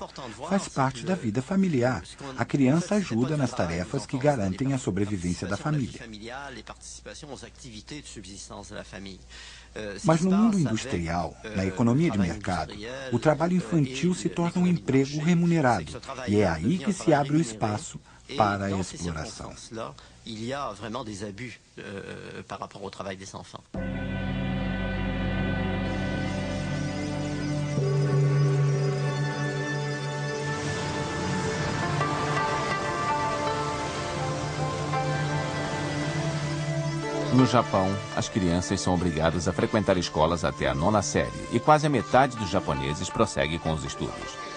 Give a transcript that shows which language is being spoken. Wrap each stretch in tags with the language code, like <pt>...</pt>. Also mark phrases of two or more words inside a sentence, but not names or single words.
<pt>Faz parte da vida familiar. A criança ajuda nas tarefas que garantem a sobrevivência da família. Mas no mundo industrial, na economia de mercado, o trabalho infantil se torna um emprego remunerado. E é aí que se abre o espaço para a exploração.</pt> <fr>Il y a vraiment des abus par rapport au travail des enfants.</fr> <pt>No Japão, as crianças são obrigadas a frequentar escolas até a 9ª série e quase a metade dos japoneses prossegue com os estudos.</pt>